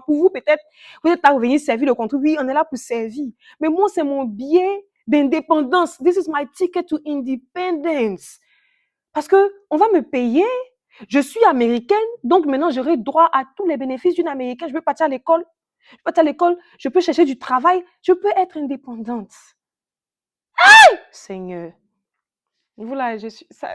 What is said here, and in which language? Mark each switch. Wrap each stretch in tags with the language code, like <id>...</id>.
<fr>Pour vous, peut-être, vous êtes là pour venir servir le contrôle. Oui, on est là pour servir. Mais moi, c'est mon billet d'indépendance.</fr> <en>This is my ticket to independence.</en> <fr>Parce que on va me payer. Je suis américaine, donc maintenant j'aurai droit à tous les bénéfices d'une américaine. Je peux partir à l'école. Je peux chercher du travail. Je peux être indépendante. Hey! Seigneur. Voilà, je suis.</fr>